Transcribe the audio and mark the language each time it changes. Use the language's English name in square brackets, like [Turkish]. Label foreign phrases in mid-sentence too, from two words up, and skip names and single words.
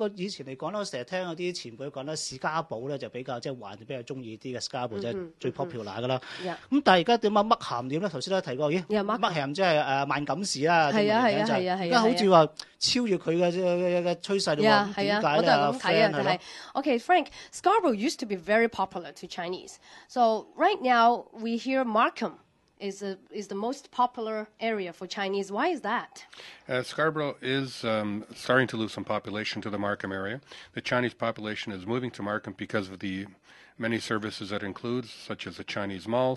[Cantonese] 不過以前嚟講咧，我成日聽有啲前輩講咧，史家堡咧就比較即係還比較中意啲嘅，史家堡即係最 popular 㗎啦。咁但係而家點啊？麥咸點咧？頭先都提過，麥咸即係萬錦市啦。係啊係啊係啊係啊！而家好似話超越佢嘅趨勢喎。點解咧？我都係咁睇啊，就係 [English] OK Frank Scarborough used to be very popular to Chinese, so right now we hear Markham is the most popular area for Chinese. Why is that? Scarborough is starting to lose some population to the Markham area. The Chinese population is moving to Markham because of the many services that it includes, such as the Chinese malls.